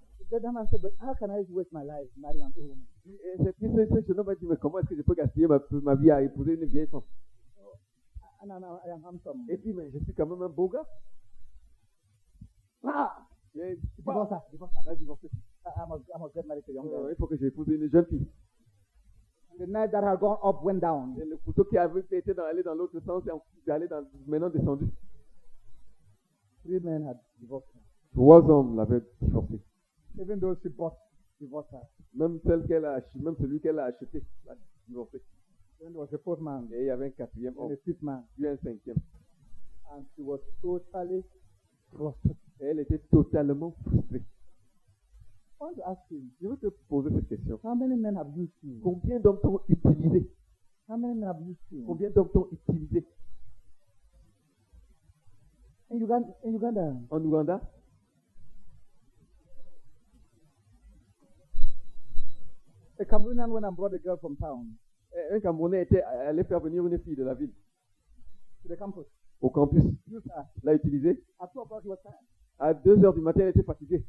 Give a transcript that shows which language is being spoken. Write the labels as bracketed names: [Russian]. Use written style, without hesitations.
[English] That man said, but how can I waste my life marrying an old woman? [French] Et ce jeune homme m'a dit, mais comment est-ce que je peux gaspiller ma vie à épouser une vieille femme? [English] And I am handsome. [French] Et puis, mais je suis quand même un beau gars. Ah! Et, [English] Divorce her. [French] elle a divorcé. [English] I must get married to a young girl. [French] Il faut que j'épouse une jeune fille. [English] The knife that had gone up went down. [French] Et le couteau qui avait été allé dans l'autre sens est allé maintenant descendu. [English] 3 men had divorced her. [French] 3 hommes l'avaient divorcé. [English] Even though she divorced her. [French] Même celui qu'elle a acheté l'a divorcé. [English] Then there was a 4th man. [French] Et il y avait un 4e [English] And [French] homme, [English] a 5th man. [French] puis un 5e. [English] And she was totally frustrated. [French] Et elle était totalement frustrée. [English] I want to ask you, [French] Je veux te poser cette question. [English] how many men have used you? [French] Combien d'hommes t'ont utilisé? [English] How many men have used you? [French] Combien d'hommes t'ont utilisé? [English] In Uganda, [French] En Ouganda, [English] a Cameroonian went and brought a girl from town [French] un Camerounais était allé faire venir une fille de la ville [English] to the campus. [French] au campus. [English] Used her. [French] L'a utilisée. [English] At 2 o'clock, he was tired. [French] À 2 heures du matin, elle était fatiguée.